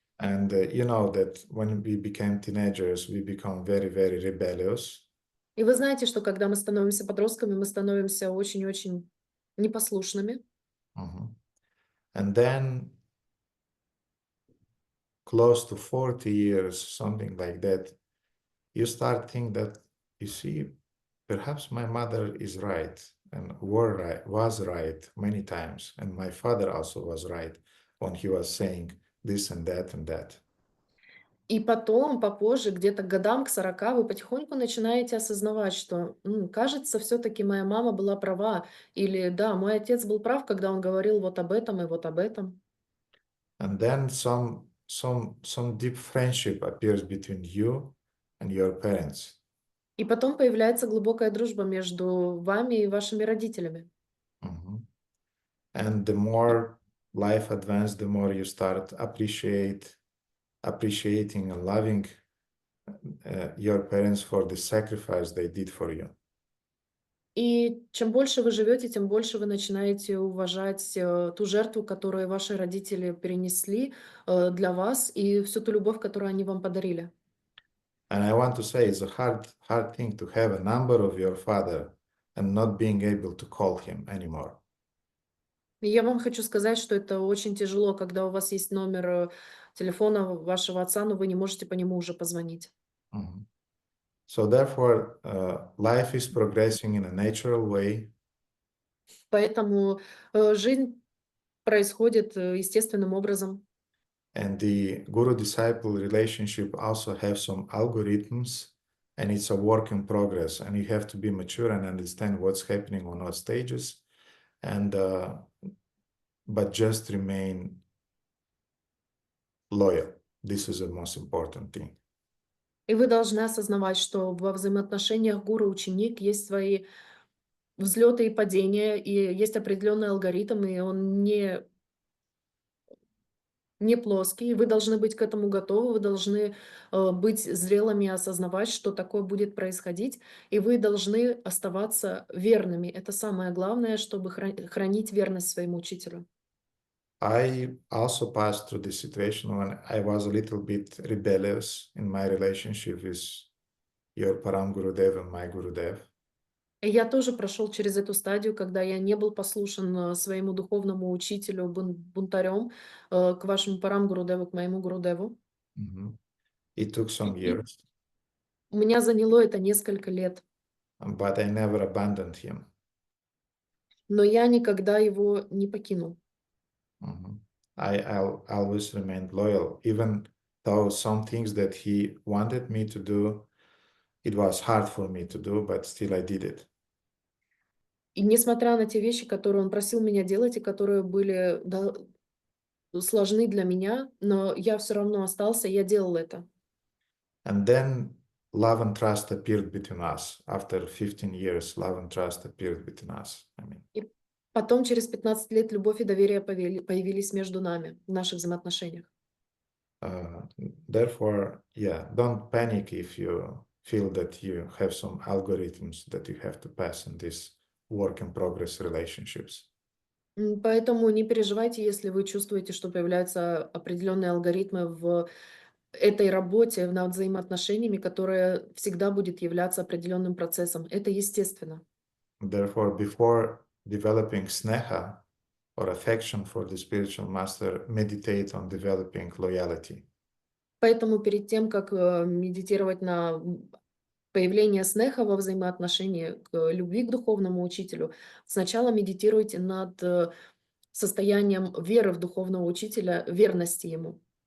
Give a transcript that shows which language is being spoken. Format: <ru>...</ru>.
<en>And you know that when we became teenagers, we become very, very rebellious.</en> <ru>И вы знаете, что когда мы становимся подростками, мы становимся очень-очень непослушными.</ru> <en>And then close to 40 years, something like that, you start thinking that, you see, perhaps my mother is right and was right many times. And my father also was right when he was saying this and that and that.</en> <ru>И потом, попозже, где-то к годам, к 40, вы потихоньку начинаете осознавать, что, кажется, все-таки моя мама была права. Или, да, мой отец был прав, когда он говорил вот об этом и вот об этом.</ru> <en>And then some deep friendship appears between you and your parents.</en> <ru>И потом появляется глубокая дружба между вами и вашими родителями.</ru> <en>And the more life advances, the more you start appreciating and loving your parents for the sacrifice they did for you.</en> <ru>И чем больше вы живете, тем больше вы начинаете уважать ту жертву, которую ваши родители перенесли для вас, и всю ту любовь, которую они вам подарили.</ru> <en>And I want to say it's a hard thing to have a number of your father and not being able to call him anymore.</en> <ru>И я вам хочу сказать, что это очень тяжело, когда у вас есть номер телефона вашего отца, но вы не можете по нему уже позвонить.</ru> <en>So therefore, life is progressing in a natural way.</en> <ru>Поэтому жизнь происходит естественным образом.</ru> <en>And the guru-disciple relationship also have some algorithms, and it's a work in progress. And you have to be mature and understand what's happening on what stages, and but just remain loyal. This is the most important thing.</en> <ru>И вы должны осознавать, что во взаимоотношениях гуру-ученик есть свои взлеты и падения, и есть определенный алгоритм, и он не плоский. Вы должны быть к этому готовы, вы должны быть зрелыми и осознавать, что такое будет происходить, и вы должны оставаться верными. Это самое главное, чтобы хранить верность своему учителю.</ru> <en>I also passed through this situation when I was a little bit rebellious in my relationship with your Param Gurudev and my Gurudev.</en> <ru>И я тоже прошел через эту стадию, когда я не был послушен своему духовному учителю, бунтарем, к вашему Парам Гурудеву, к моему Гурудеву.</ru> <en>It took some years.</en> <ru>У меня заняло это несколько лет.</ru> <en>But I never abandoned him.</en> <ru>Но я никогда его не покинул.</ru> <en>I'll always remained loyal, even though some things that he wanted me to do, it was hard for me to do, but still I did it.</en> <ru>И несмотря на те вещи, которые он просил меня делать, и которые были сложны для меня, но я все равно остался, я делал это.</ru> <en>And then love and trust appeared between us. After 15 years, love and trust appeared between us.</en> <ru>И потом, через 15 лет, любовь и доверие появились между нами, в наших взаимоотношениях.</ru> <en>Therefore, don't panic if you feel that you have some algorithms that you have to pass in these work-in-progress relationships.</en> <ru>Поэтому не переживайте, если вы чувствуете, что появляются определенные алгоритмы в этой работе над взаимоотношениями, которая всегда будет являться определенным процессом. Это естественно.</ru> <en>Therefore, before developing sneha or affection for the spiritual master, meditate on developing loyalty.</en> <ru>Поэтому перед тем, как медитировать на появление снеха во взаимоотношении к любви к духовному учителю, сначала медитируйте над состоянием веры в духовного учителя, верности ему.</ru>